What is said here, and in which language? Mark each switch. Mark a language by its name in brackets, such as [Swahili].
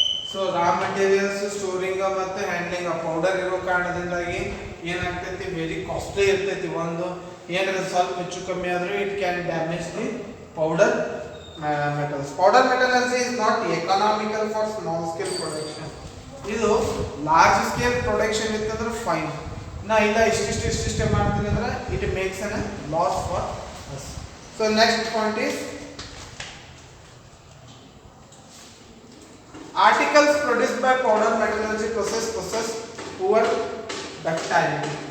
[English] So raw materials storing [Kannada] ಮತ್ತು handling powder ಇರೋ ಕಾರಣದಿಂದಾಗಿ ಏನಾಗ್ತೈತಿ, ವೆರಿ ಕಾಸ್ಟ್ಲಿ ಇರ್ತೈತಿ. ಒಂದು ಏನಾದ್ರೆ ಸ್ವಲ್ಪ ಹೆಚ್ಚು ಕಮ್ಮಿ ಆದರೂ [English] It can damage the powder metals. Powder metallurgy is not economical for small scale production. [Kannada] ಇದು ಲಾರ್ಜ್ ಸ್ಕೇಲ್ ಪ್ರೊಡಕ್ಷನ್ ಇತ್ತಂದ್ರೆ ಫೈನ್. ನಾ ಇಲ್ಲ ಇಷ್ಟಿಷ್ಟೇ ಮಾಡ್ತೀನಿ ಅಂದ್ರೆ [English] It makes an loss for us. So next point is articles produced by powder metallurgy process poor ductility.